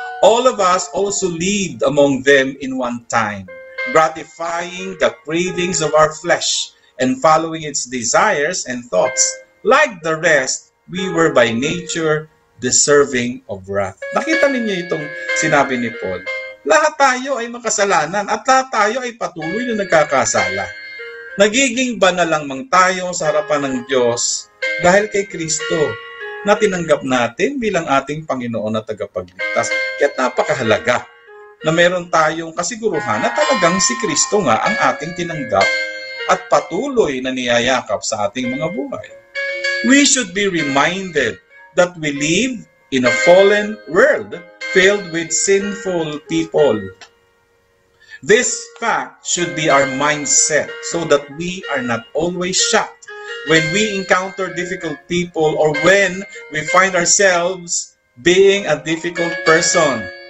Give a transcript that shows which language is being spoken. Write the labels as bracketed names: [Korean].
[English] All of us also lived among them in one time, gratifying the cravings of our flesh and following its desires and thoughts. Like the rest, we were by nature deserving of wrath. [Filipino] Nakita ninyo itong sinabi ni Paul. Lahat tayo ay makasalanan at lahat tayo ay patuloy na nagkakasala. Nagiging banal lamang tayo sa harapan ng Diyos dahil kay Kristo na tinanggap natin bilang ating Panginoon at tagapagligtas. Kaya't napakahalaga na meron tayong kasiguruhan na talagang si Kristo nga ang ating tinanggap at patuloy na niyayakap sa ating mga buhay. [English] We should be reminded that we live in a fallen world filled with sinful people. This fact should be our mindset so that we are not always shocked when we encounter difficult people or when we find ourselves being a difficult person.